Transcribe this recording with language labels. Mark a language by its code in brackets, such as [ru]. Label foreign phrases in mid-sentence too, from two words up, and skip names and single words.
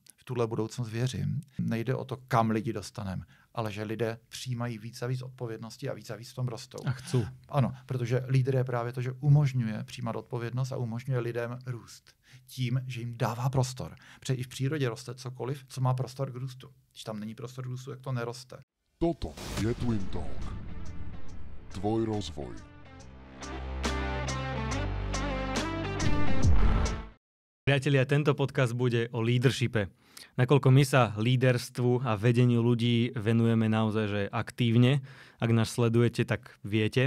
[cs] V tuhle budoucnost věřím. Nejde o to, kam lidi dostaneme, ale že lidé přijímají víc a víc odpovědnosti a víc v tom rostou. [sk] A chcú. [cs] Ano, protože lídr je právě to, že umožňuje přijímat odpovědnost a umožňuje lidem růst. Tím, že jim dává prostor. Protože i v přírodě roste cokoliv, co má prostor k růstu. Když tam není prostor k růstu, tak to neroste. [sk] Toto je Twin Talk. Tvoj rozvoj. Priatelia, tento podcast bude o leadershipe. Nakoľko my sa líderstvu a vedeniu ľudí venujeme naozaj že aktívne, ak nás sledujete, tak viete.